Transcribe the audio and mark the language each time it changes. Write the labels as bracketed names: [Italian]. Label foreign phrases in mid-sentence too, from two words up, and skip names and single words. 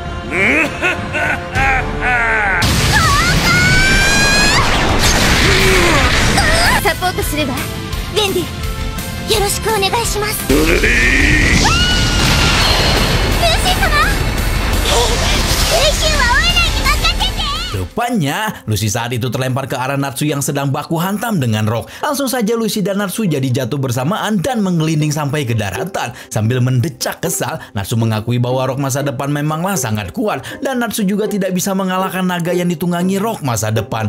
[Japanese] サポートするわ。ウェンディ、よろしくお願いします。ルーシー様。練習はオイラに任せて。 [Indonesian] Rupanya, Lucy saat itu terlempar ke arah Natsu yang sedang baku hantam dengan Rock. Langsung saja Lucy dan Natsu jadi jatuh bersamaan dan menggelinding sampai ke daratan. Sambil mendecak kesal, Natsu mengakui bahwa Rock masa depan memanglah sangat kuat. Dan Natsu juga tidak bisa mengalahkan naga yang ditunggangi Rock masa depan.